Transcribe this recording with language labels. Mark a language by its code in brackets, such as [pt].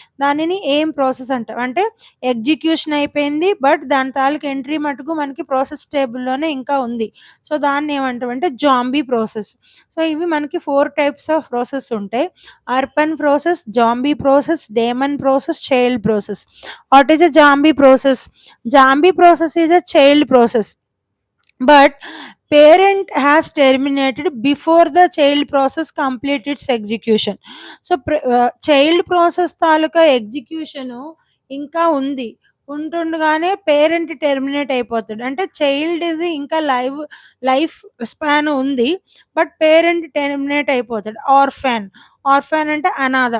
[te] దానిని ఏం ప్రాసెస్ అంటాం అంటే, ఎగ్జిక్యూషన్ అయిపోయింది బట్ దాని తాలూకు ఎంట్రీ మటుకు మనకి ప్రాసెస్ టేబుల్లోనే ఇంకా ఉంది. సో, దాన్ని ఏమంటామంటే జాంబీ ప్రాసెస్. సో, ఇవి మనకి 4 టైప్స్ ఆఫ్ ప్రాసెస్ ఉంటాయి. Orphan process, zombie process, Daemon process, child process. [en] What is a zombie process? Zombie process is a child process, but parent has terminated before the child process complete its execution. [te] So, child process taluka execution ఇంకా ఉంది. ఉంటుండగానే parent terminate అయిపోతాడు. అంటే చైల్డ్‌ది ఇంకా life span ఉంది. But parent terminate అయిపోతాడు. Orphan. Orphan అంటే అనాథ.